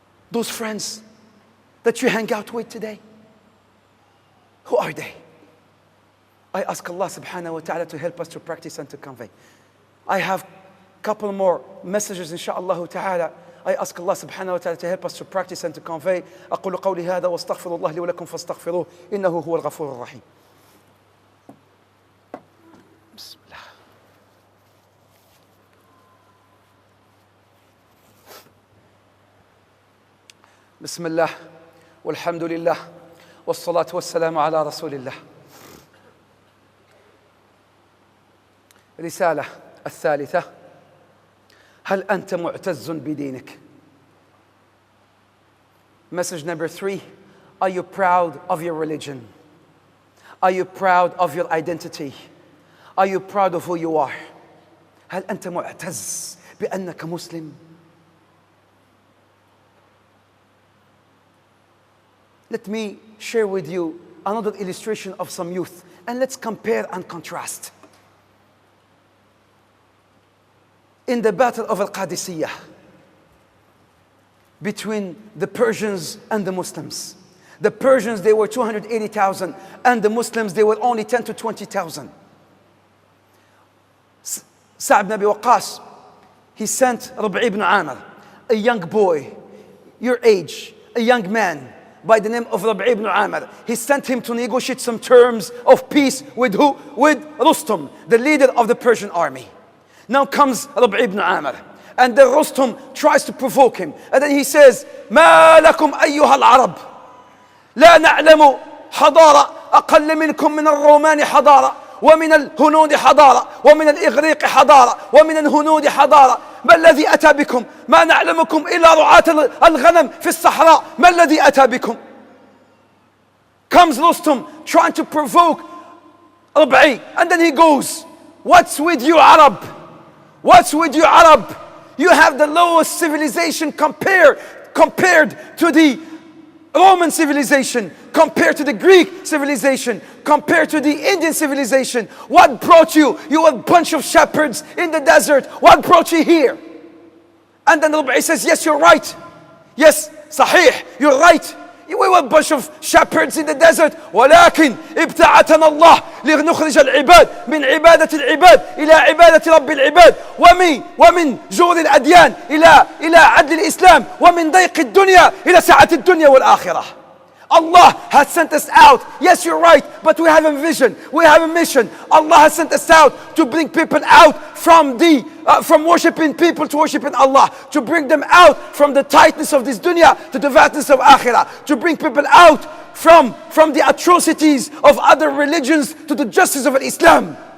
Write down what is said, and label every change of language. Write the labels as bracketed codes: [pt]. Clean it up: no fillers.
[en] Those friends that you hang out with today, who are they? I ask Allah subhanahu wa ta'ala to help us to practice and to convey. I have a couple more messages inshaAllah ta'ala. I ask Allah subhanahu wa ta'ala to help us to practice and to convey. [ar] أقول قولي هذا واستغفر الله لي ولكم فاستغفروه إنه هو الغفور الرحيم. بسم الله. بسم الله والحمد لله والصلاة والسلام على رسول الله. رسالة الثالثة: هل أنت معتز بدينك? [en] Message number 3: are you proud of your religion? Are you proud of your identity? Are you proud of who you are? [ar] هل أنت معتز بأنك مسلم؟ [en] Let me share with you another illustration of some youth, and let's compare and contrast. In the battle of Al-Qadisiyah, between the Persians and the Muslims. The Persians, they were 280,000, and the Muslims, they were only 10 to 20,000. Sa'd ibn Abi Waqqas, he sent Rabi' ibn Amr, a young boy, your age, a young man by the name of Rabi' ibn Amr. He sent him to negotiate some terms of peace with who? With Rustum, the leader of the Persian army. Now comes Rabi' ibn Amr, and then Rustum tries to provoke him, and then he says, [ar] ما لكم أيها العرب لا نعلم حضارة أقل منكم من الرومان حضارة ومن الهنود حضارة ومن الإغريق حضارة ومن الهنود حضارة ما الذي أتى بكم ما نعلمكم إلا رعاة الغنم في الصحراء ما الذي أتى بكم. [en] Comes Rustum trying to provoke Rabi', and then he goes, what's with you Arab? What's with you Arab? You have the lowest civilization compared to the Roman civilization, compared to the Greek civilization, compared to the Indian civilization. What brought you? You were a bunch of shepherds in the desert. What brought you here? And then Rabi' says, yes, you're right. Yes, sahih, you're right. We were a bunch of shepherds in the desert. [ar] ولكن ابتعثنا الله لنخرج العباد من عبادة العباد إلى عبادة رب العباد ومن جور الأديان إلى عدل الإسلام ومن ضيق الدنيا إلى سعة الدنيا والآخرة. [en] Allah has sent us out. Yes, you're right, but we have a vision. We have a mission. Allah has sent us out to bring people out from worshiping people to worshiping Allah, to bring them out from the tightness of this dunya to the vastness of akhirah, to bring people out from the atrocities of other religions to the justice of Islam.